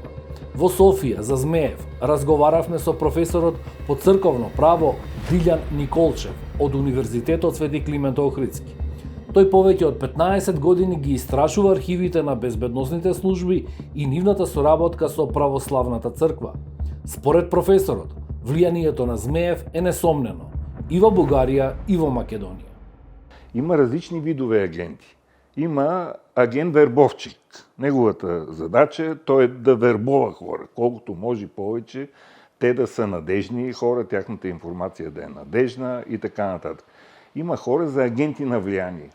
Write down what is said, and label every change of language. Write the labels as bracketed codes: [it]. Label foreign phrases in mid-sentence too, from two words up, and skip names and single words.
[mk] Во Софија за Змеев разговаравме со професорот по црковно право Дилјан Николчев од Универзитетот Свети Климент Охридски. Тој повеќе од 15 години ги истражува архивите на безбедносните служби и нивната соработка со православната црква. Според професорот, влијанието на Змеев е несомнено и во Бугарија и во Македонија. [bg] Има различни видове агенти. Има агент вербовчик. Неговата задача той е да вербова хора, колкото може повече, те да са надежни хора, тяхната информация да е надежна и така нататък. Има хора за агенти на влияние.